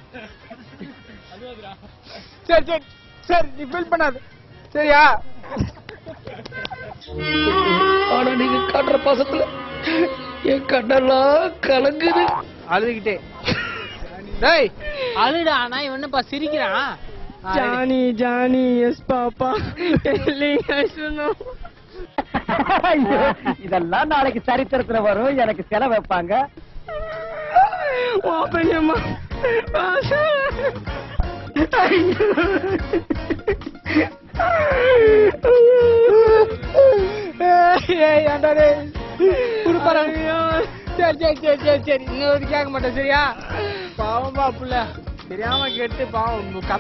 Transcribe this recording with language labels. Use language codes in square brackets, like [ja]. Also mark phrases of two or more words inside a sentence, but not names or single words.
[ta] சரி நீ ஃபீல் பண்ணாத. சரியா? ஆனா நீங்க காட்டுற பாசத்துல என் கண்ணெல்லாம் கலங்குது. அழுதுகிட்டே டேய் அழுடா. நான் இவனப்பா சிரிக்கிறான். [en] Johnny yes papa telling us no. [ta] இதெல்லாம் நாளைக்கு சரித்திரத்துல வரும். எனக்கு செலவு வைப்பாங்க. [en] open your [ta] சரி இன்னொரு கேட்க மாட்டேன். சரியா? பாவம்பா புள்ள தெரியாம கேட்டு பாவம் கதற அழுகுது.